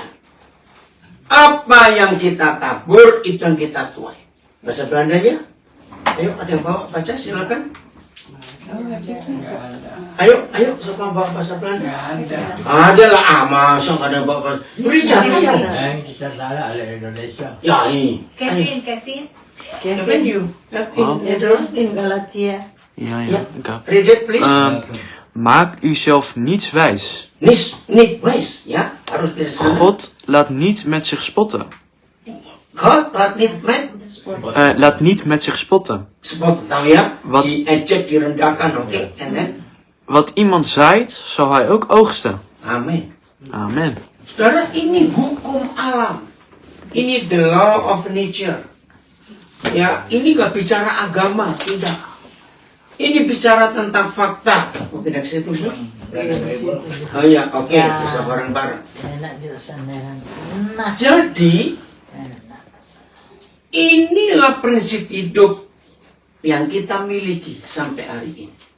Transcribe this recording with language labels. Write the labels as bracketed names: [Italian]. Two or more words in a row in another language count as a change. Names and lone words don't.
[Indonesian] Apa yang kita tabur, itu yang kita tuai. Bahasa Belandanya? Ayo, ada yang bawa baca, silakan. Ayo, siapa bawa bahasa Belanda? Ada lah, masa ada yang bawa bahasa. Richard, Kita salah oleh Indonesia. ya, Kevin. [English] Kevin, you. In Galatia. [Dutch] Ja, ik heb. [English] Read it, please. [Dutch] Maak uzelf niets wijs. Niet wijs, [Indonesian] ya. Harus bisa sana. [Dutch] God laat niet met zich spotten. God laat niet met Laat niet met zich spotten. [Indonesian] spot, tahu ya? [Dutch] Wat? [Indonesian] Diejek, direndahkan, oke? [English] And then? [Dutch] Wat iemand zaait, zal hij ook oogsten. [Indonesian] Amin. [Dutch] Amen. [Indonesian] Saudara, ini hukum alam. Ini [English] the law of nature. [Indonesian] Ya, ini gak bicara agama, tidak. Ini bicara tentang fakta. Mau pindah ke situ, Bos? Oh iya, oke, bisa bareng-bareng. Jadi, inilah prinsip hidup yang kita miliki sampai hari ini.